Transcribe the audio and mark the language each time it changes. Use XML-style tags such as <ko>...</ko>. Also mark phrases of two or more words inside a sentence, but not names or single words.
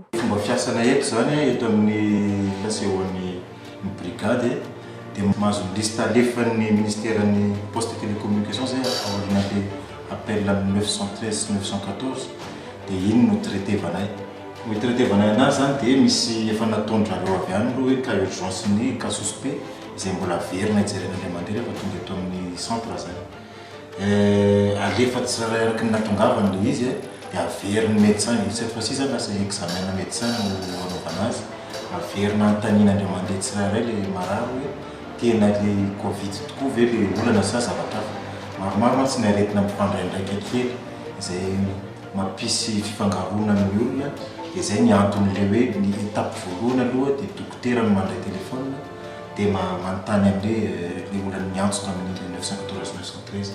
<mg>Fomba fiasana eto zany eto amin'ny fasehoan'ny brigade dia mahazo liste alefan'ny</mg> <fr>ministèren'ny poste et télécommunication</fr> <mg>zay aorian'le</mg> <fr>appel 913-914</fr> <mg>dia iny no traité-vanay. Ny traité-vanay anazy zany dia misy efa nataondrareo avy any hoe</mg> <fr>cas urgence</fr> <mg>ny</mg> <fr>cas suspect</fr> <mg>izay mbola averina hijerena mandeha rehefa tonga eto amin'ny centre zany. Alefa tsirairay araky ny natongavany le izy dia averin'ny médecin</mg> <fr>cette fois-ci</fr> <mg>zany lasa</mg> <fr>examen médecin</fr> <mg>no anaovana azy, averina antanina andreo mandeha tsirairay le marary hoe tena le covid tokoa ve le olana sa zavatra hafa. Maromaro mantsy ny aretina mifandray ndraiky kely izay mampisy fifangaroana amin'ny olona dia izay ny anton'le hoe ny</mg> <fr>étape voalohany</fr> <mg>aloha dia dokotera no mandray telefôna dia manontany amin'le olana miantso tamin'ny 914-913.</mg>